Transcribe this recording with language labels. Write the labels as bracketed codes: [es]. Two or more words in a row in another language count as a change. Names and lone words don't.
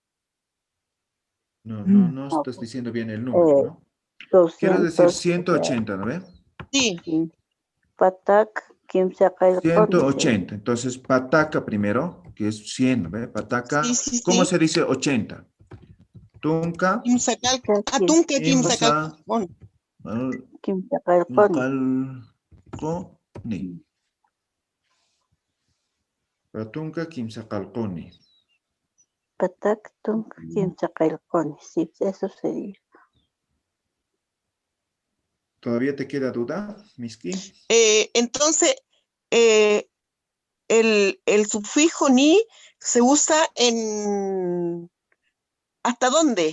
[es] No estás diciendo bien el número, ¿no? Quiero decir 180, ¿no ve? Sí, [ay] Patac, Kimsacalcón. [es] 180. Entonces, pataca primero, que es 100, ¿no ve? [ay] Pataca. [es] sí. ¿Cómo se dice 80? [ay] Tunca. Tunca, Quimsacalcón. Kimsacalcón. Calconi. Patunca Quimsacalconi. Patac, Tunk, Kimsacalcón. [es] Sí, eso sería. ¿Todavía te queda duda, Miski? Entonces, el sufijo ni se usa en... ¿Hasta dónde?